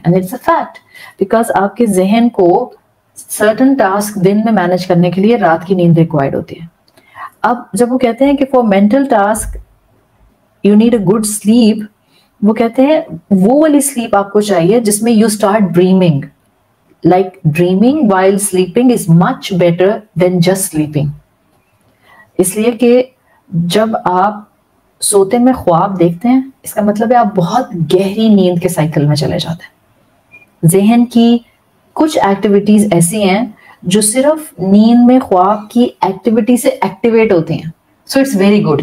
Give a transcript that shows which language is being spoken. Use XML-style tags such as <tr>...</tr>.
<en>and it's a fact,</en> <ur>because آپ کے ذہن کو سرٹن ٹاسک دن میں مینج کرنے کے لیے رات کی نیند ریکوائرڈ ہوتی ہے. اب جب وہ کہتے ہیں کہ</ur> <en>for mental task you need a good sleep,</en> <ur>وہ کہتے ہیں وہ والی سلیپ آپ کو چاہیے جس میں</ur> <en>You start dreaming. Like dreaming while sleeping is much better than just sleeping.</en> <ur>اس لیے کہ جب آپ سوتے میں خواب دیکھتے ہیں اس کا مطلب ہے آپ بہت گہری نیند کے سائیکل میں چلے جاتے ہیں. ذہن کی کچھ ایکٹیویٹیز ایسی ہیں جو صرف نیند میں خواب کی ایکٹیویٹی سے ایکٹیویٹ ہوتی ہیں.</ur> <en>So it's very good.</en>